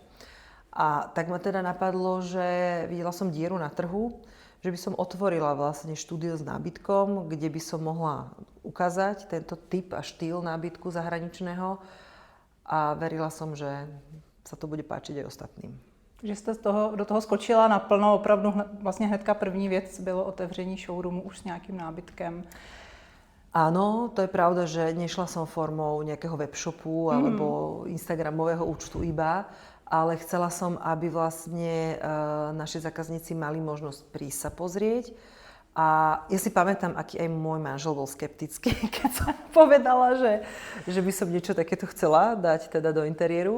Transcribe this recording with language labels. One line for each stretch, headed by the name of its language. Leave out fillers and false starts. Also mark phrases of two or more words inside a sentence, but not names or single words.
Slovak: A tak ma teda napadlo, že videla som dieru na trhu, že by som otvorila vlastne štúdio s nábytkom, kde by som mohla ukázať tento typ a štýl nábytku zahraničného, a verila som, že sa to bude páčiť aj ostatným.
Czech: Že jste do toho skočila naplno, opravdu vlastně hnedka první věc bylo otevření showroomu už s nějakým nábytkem.
Slovak: Áno, to je pravda, že nešla som formou nejakého webshopu alebo instagramového účtu iba, ale chcela som, aby vlastne naši zákazníci mali možnosť prísť sa pozrieť. A ja si pamätám, aký aj môj manžel bol skeptický, keď som povedala, že by som niečo takéto chcela dať teda do interiéru.